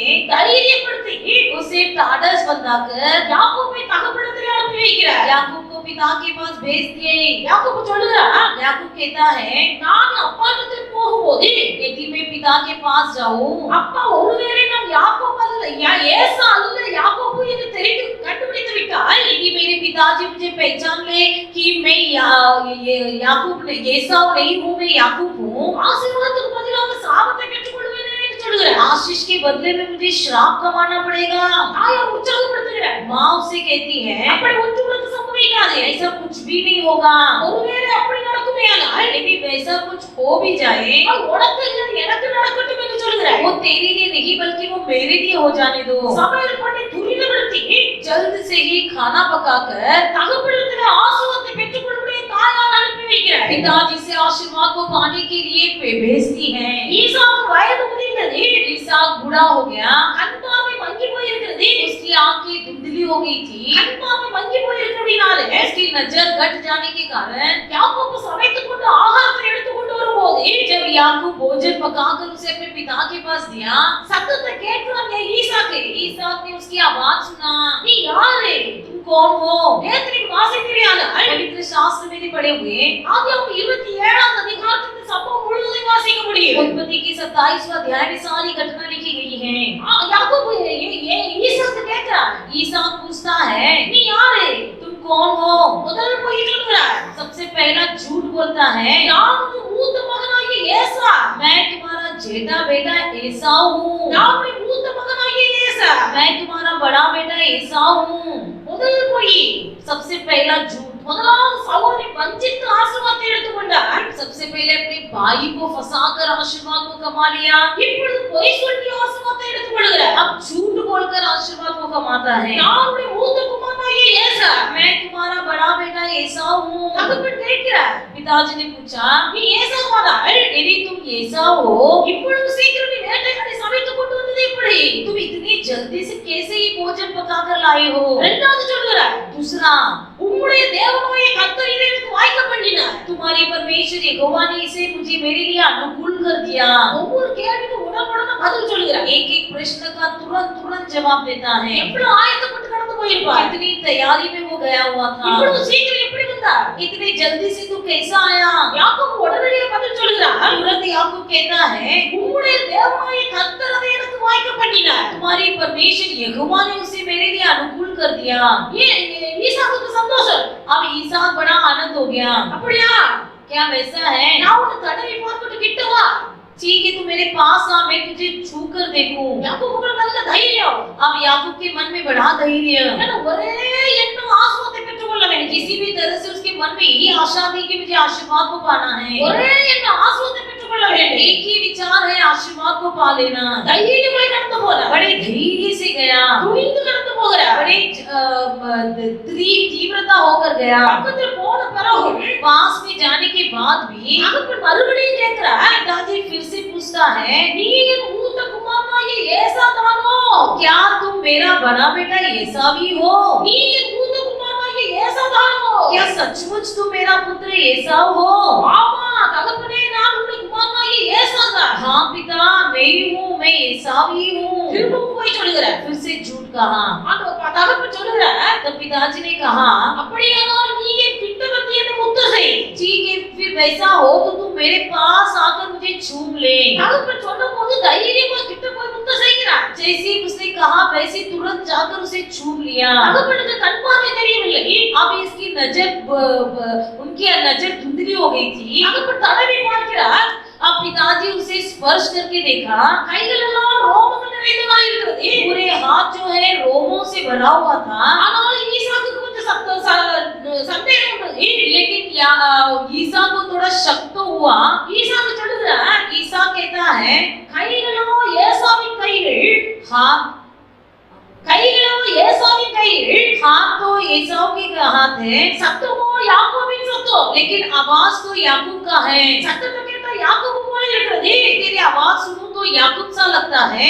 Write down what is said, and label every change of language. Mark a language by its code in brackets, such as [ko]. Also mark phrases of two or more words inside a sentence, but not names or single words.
[ta] தைரியப்படுத்தி [hi] उसे टाडस बंधाकर [ta] யாக்கோபை தகப்பனிடத்திலே அனுப்பி வைக்கிறார். [hi] याकूब को पिता के पास भेज दिए। [ta] யாக்கோபு சொல்லுகிறார், [hi] याकूब कहता है, [ta] நான் அப்பாவிடத்தில் போகும்போது [hi] यदि मैं पिता के पास जाऊं, [ta] அப்பா ஒருவேளை நாம் யாக்கோபு அல்ல ஏசா அல்ல யாக்கோபு என்று தெரிந்து கண்டுபிடித்து விட்டால் [hi] यदि मेरे पिताजी मुझे पहचान ले कि मैं याकूब एसाव नहीं हूँ, मैं याकूब हूँ, [ta] ஆசீர்வாதத்துக்கு பதிலாக சாபத்தை பெற்றுக்கொள்வேனே என்று சொல்லுகிறார். [hi] आशीष के बदले में मुझे श्राप कमाना पड़ेगा। [ta] தாயார் உற்சாகப்படுத்துகிறார். [hi] माँ उसे कहती है, [ta] அப்படி ஒன்று உனக்கு சம்பவிக்காது. [hi] ऐसा कुछ भी नहीं होगा। [ta] ஒருவேளை அப்படி நடக்குமேயானால் [hi] यदि वैसा कुछ हो भी जाए, [ta] அது உனக்கு இல்லை, எனக்கு நடக்கட்டும் என்று சொல்லுகிறார். [hi] वो तेरे लिए नहीं बल्कि वो मेरे लिए हो जाने दो। [ta] சமையல் பண்ணி துரிதப்படுத்தி [hi] जल्द से ही खाना पकाकर [ta] தகப்பனிடத்திலே ஆசீர்வாதத்தை பெற்றுக்கொள்ளும்படி தாயார் அனுப்பி வைக்கிறார். [hi] पिताजी से आशीर्वाद को पाने के लिए भेजती है। [ta] ஈசாக்கு வயது முதிர்ந்தது, [hi] इसहाक बूढ़ा हो गया, [ta] கண் பார்வை மங்கி போயிருக்கிறது. [hi] उसकी आंखें धुंधली हो गई थी, [ta] கண் பார்வை மங்கி போயிருக்கிறதுனால [hi] उसकी नजर घट जाने के कारण [ta] யாக்கோபு சமைத்துக் கொண்டு ஆகாரத்தை எடுத்துக் கொண்டு வரும்போது [hi] जब याकूब भोजन पकाकर उसे अपने पिता के पास दिया, [ta] சத்தத்தை கேட்கிறான் ஈசாக்கு. [hi] इसहाक ने उसकी आवाज सुना, [ta] நீ யாரு? [hi] तुम कौन हो? [ta] நேத்திரி வாசிக்கிறீர்கள். [hi] पवित्र शास्त्र में भी पढ़े हुए [ta] ஆதியாகமம் 27ஆம் அதிகாரத்தில் இந்த சம்பவம் முழுவதையும் வாசிக்க முடியும். [hi] उत्पत्ति की 27वां अध्याय में सारी घटना लिखी गई है। [ta] யாக்கோபு ஈசாக்கு கேட்கிறான், [hi] इसहाक पूछता है, [ta] நீ யாரு? [hi] तुम कौन हो? [ta] முதல் போய் சொல்கிறார், [hi] सबसे पहला झूठ बोलता है, [ta] நான் உன் மூத்த மகனாகிய ஏசா. [hi] मैं तुम्हारा जेठा बेटा एसाव हूँ, [ta] நான் உன் மூத்த மகனாகிய ஏசா. [hi] मैं तुम्हारा बड़ा बेटा एसाव हूँ। [ta] முதல் போய் [hi] सबसे पहला झूठ, [ta] முதலாவது சகோதரி வஞ்சித்து ஆசீர்வாதத்தை எடுத்துக்கொண்டார். [hi] सबसे पहले अपने भाई को फंसाकर आशीर्वाद को कमा लिया, [ta] இப்பொழுது பொய் சொல்லி ஆசீர்வாதத்தை எடுத்துக்கொள்கிறார். [hi] अब झूठ बोलकर आशीर्वाद को कमाता है। [ta] நான் உன் மூத்த குமாரனாகிய ஏசா. [hi] मैं तुम्हारा बड़ा बेटा एसाव हूँ। [ta] தகப்பன் கேட்கிறார், [hi] पिताजी ने पूछा, [ta] நீ ஏசாவானால் [hi] यदि तुम एसाव हो, [ta] இப்பொழுது சீக்கிரம் நீ வேட்டையாடி சமைத்துக் கொண்டு வந்தது எப்படி? [hi] तुम इतनी जल्दी से कैसे ही भोजन पकाकर लाए हो? [ta] இரண்டாவது சொல்கிறார், [hi] दूसरा, [ta] உம்முடைய தேவனாகிய கர்த்தர் இதை எனக்கு வாய்க்க பண்ணினார். [hi] तुम्हारी परमेश्वर यहोवा ने इसे मुझे मेरे लिए अनुकूल कर दिया। [ta] ஒவ்வொரு கேள்விக்கும் உடனுக்குடனே பதில் சொல்லுகிறார். [hi] एक एक प्रश्न का तुरंत तुरंत जवाब देता है। [ta] எவ்வளவு ஆயத்தப்பட்டு கடந்து போயிருப்பார். [hi] कितनी तैयारी में वो गया हुआ था। [ta] இவ்வளவு சீக்கிரம் எப்படி வந்தார்? [hi] इतने जल्दी से तू कैसा आया? [ta] யாக்கோபு உடனடியாக பதில் சொல்கிறார். [hi] तुरंत याकूब कहता है [ta] உம்முடைய தேவனாகிய கர்த்தர் அதை எனக்கு வாய்க்க பண்ணினார். [hi] तुम्हारी परमेश्वर यहोवा ने उसे मेरे लिए अनुकूल कर दिया। [ta] ஈசாக்குக்கு சந்தோஷம். [hi] अब ईसाक बड़ा आनंद हो गया। [ta] அப்படியா? [hi] क्या वैसा है? [ta] நான் உன்னை தடவி பார்த்துட்டு கிட்ட வா. [hi] ठीक है, तू मेरे पास आ, मैं तुझे छू कर देखूं। [ta] யாக்கோபுக்கு நல்ல தைரியம். [hi] अब याकूब के मन में बड़ा धैर्य। [ta] ஏன்னா ஒரே எண்ணம் ஆசீர்வாதத்தை பெற்றுக்கொள்ள வேண்டும். [hi] किसी भी तरह से उसके मन में यही आशा थी कि मुझे आशीर्वाद को पाना है। [ta] ஒரே எண்ணம் ஆசீர்வாதத்தை பெற்றுக்கொள்ள வேண்டும். [hi] एक ही विचार है आशीर्वाद को पा लेना। [ta] தைரியமாய் கடந்து போறார். [hi] बड़े धैर्य से गया, [ta] துணிந்து கடந்து போகிறார். [hi] बड़े तीव्रता होकर गया। [ta] பக்கத்துல போன பிறகு [hi] पास में जाने के बाद भी [ta] தகப்பன் மறுபடியும் கேட்கிறார். [hi] पिताजी फिर से पूछता है [ta] நீ என் மூத்த குமாரனாகிய ஏசாதானோ? [hi] क्या तुम मेरा बड़ा बेटा एसावी हो? [ta] நீ என் மூத்த குமாரனாகிய ஏசாதானோ? [hi] क्या सचमुच तुम मेरा पुत्र एसाव हो? [ta] ஆமா தகப்பனே, நான் உன்னுடைய குமாரனாகிய ஏசாதான். [hi] हाँ पिता, मैं ही हूँ, मैं एसावी हूँ। [ta] திரும்பவும் போய் சொல்லுகிறார். [hi] फिर से झूठ कहा। [ta] தகப்பன் சொல்லுகிறார், [hi] तब पिताजी ने कहा [ta] அப்படியானால் நீ என் கிட்ட வந்து என்னை முத்த செய். [hi] ठीक है, फिर वैसा हो तो तुम मेरे पास आकर मुझे छूम ले। [ta] தகப்பன் சொன்னபோது தைரியமா கிட்ட போய் முத்த செய்கிறார். [hi] जैसे उसने कहा वैसे तुरंत जाकर उसे छूम लिया। [ta] தகப்பனுக்கு கண் பார்வை தெரியவில்லை. [hi] अब इसकी नजर उनकी नजर धुंधली हो गई थी। [ta] தகப்பன் தடவி பார்க்கிறார். [hi] अब पिताजी उसे स्पर्श करके देखा, [ta] கைகள் எல்லாம் ரோமங்கள் நிறைந்ததா இருக்கிறது. [hi] पूरे हाथ जो है रोमों से भरा हुआ था। [ta] ஆனால் ஈசாக்குக்கு கொஞ்சம் சந்தேகம் வந்தது. [hi] लेकिन ईसा को थोड़ा शक तो हुआ। [ta] ஈசாக்கு சொல்லுகிறார், [hi] ईसा कहता है [ta] கைகளோ ஏசாவின் கைகள், [hi] हाथ [ta] கைகளோ ஏசாவின் கைகள், [hi] हाथ तो एसाव के हाथ है, [ta] சத்தமோ யாக்கோபின் சத்தம். [hi] लेकिन आवाज तो याकूब का है। [ta] சத்தத்தை கேட்டா யாக்கோபு போல இருக்கிறது. [hi] तेरी आवाज सुनूं तो याकूब सा लगता है,